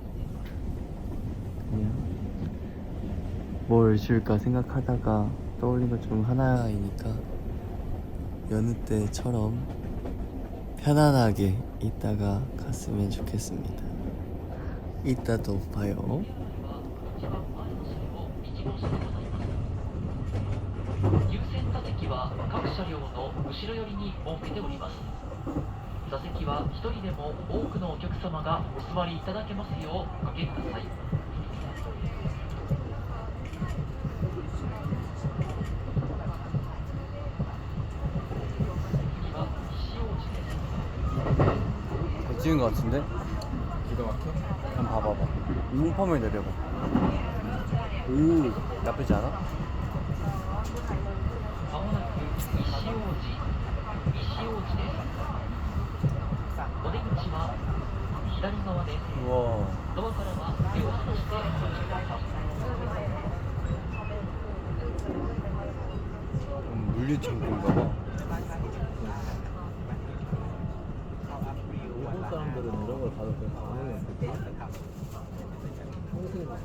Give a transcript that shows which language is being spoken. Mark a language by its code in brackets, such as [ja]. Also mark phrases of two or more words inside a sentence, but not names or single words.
[ko] 그냥 뭘 줄까 생각하다가 떠올린 것 중 하나이니까 여느 때처럼 편안하게 있다가 갔으면 좋겠습니다. 이따 또 봐요. [ja] 優先座席は各車両の後ろ寄りに設けております。座席は一人でも多くのお客様がお座りいただけますようおかけください。次は西大路です。 [ko] 잘 찍은 것 같은데? 기가 막혀? 한번 봐봐봐. 잉펌을 내려봐. 오, 나쁘지 않아? [ja] まもなく西大路です。お出口は左側です。 [ko] 우와. [ja] ドアからは手を離してお待ちください。 [ko] 물류 창고인가봐. 일본 사람들은 이런 걸 봐도 그냥 반응이 평소에